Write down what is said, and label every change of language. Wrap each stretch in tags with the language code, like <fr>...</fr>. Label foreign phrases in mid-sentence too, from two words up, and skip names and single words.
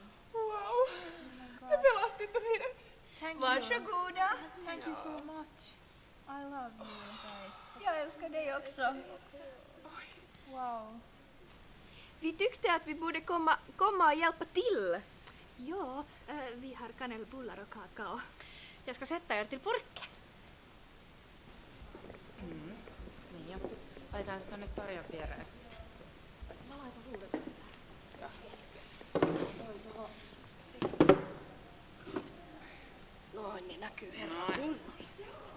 <fi>Wow. Te pelastitte meidät.</fi> <en>Thank</en> <sv>Varsågoda.</sv> <en>Thank you so much. I love you guys.</en> <sv>Jag älskar dig också. Wow. Vi tyckte att vi borde komma och hjälpa till. Ja, vi har kanelbullar och kakao. Jag ska sätta er till purken.</sv> <fi>Niin jo. Laitetaan se tonne Tarjan viereen sitten. Mä laitan uudet. Ja. Toi tuohon sitten. Noin, niin näkyy herran kunnolla se.</fi>